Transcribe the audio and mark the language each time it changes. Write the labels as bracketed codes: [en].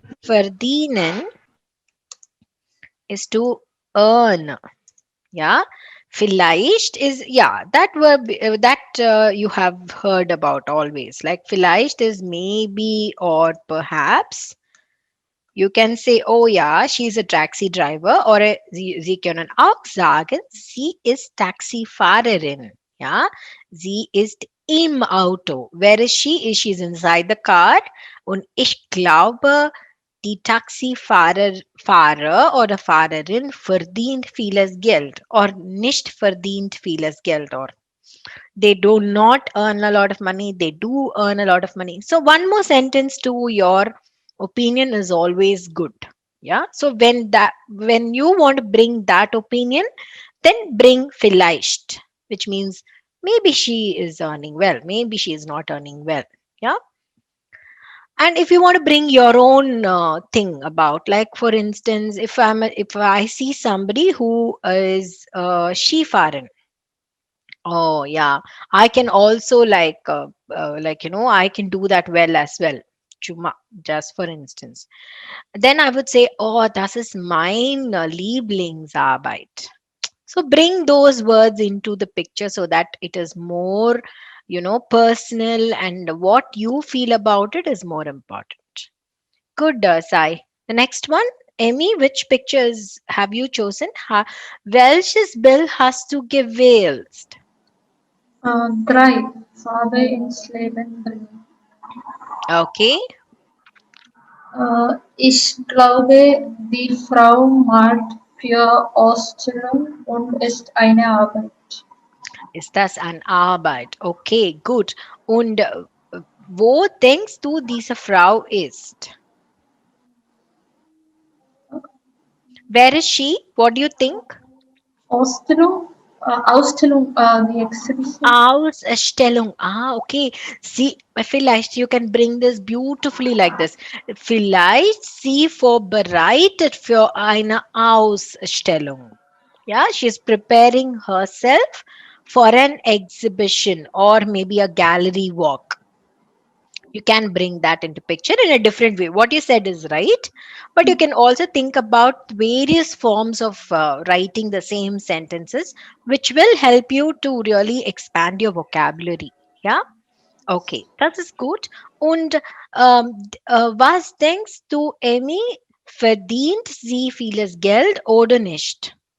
[en] Verdienen is to earn. Yeah. Vielleicht is, yeah, that verb that you have heard about always. Like vielleicht is maybe or perhaps. You can say, oh ja, she's a taxi driver, [de] oder Sie können auch sagen, sie ist Taxifahrerin. Ja, sie ist im Auto. [en] Where is she? She's inside the car. [de] Und ich glaube, die Fahrer oder Fahrerin verdient vieles Geld [en] or [de] nicht verdient vieles Geld, [en] or they do not earn a lot of money, they do earn a lot of money. So one more sentence to your opinion is always good. Yeah, so when you want to bring that opinion, then bring vielleicht, which means maybe she is earning well, maybe she is not earning well. Yeah. And if you want to bring your own thing about, like for instance, if I see somebody who is Skifahren. Oh yeah, I can also like I can do that well as well. Chuma, just for instance. Then I would say, oh, [de] das ist mein Lieblingsarbeit. [en] So bring those words into the picture so that it is more, personal, and what you feel about it is more important. Good, Sai. The next one, Emmy, which pictures have you chosen? [de] Welches Bill hast du gewählt? Drei. Farbe ins Leben bringen. Okay. Ich glaube, die Frau malt für Ausstellung und ist eine Arbeit. Ist das eine Arbeit? Okay, gut. Und wo denkst du, diese Frau ist? [en] Where is she? What do you think? Ausstellung, the exhibition. Ausstellung. Ah, okay. Sie, vielleicht you can bring this beautifully like this. [de] Vielleicht sie vorbereitet für eine Ausstellung. [en] Yeah, she's preparing herself for an exhibition or maybe a gallery walk. You can bring that into picture in a different way. What you said is right, but you can also think about various forms of writing the same sentences, which will help you to really expand your vocabulary. [de] Yeah. Okay, das ist gut. Und was denkst du, Emmy, verdient sie vieles Geld oder nicht?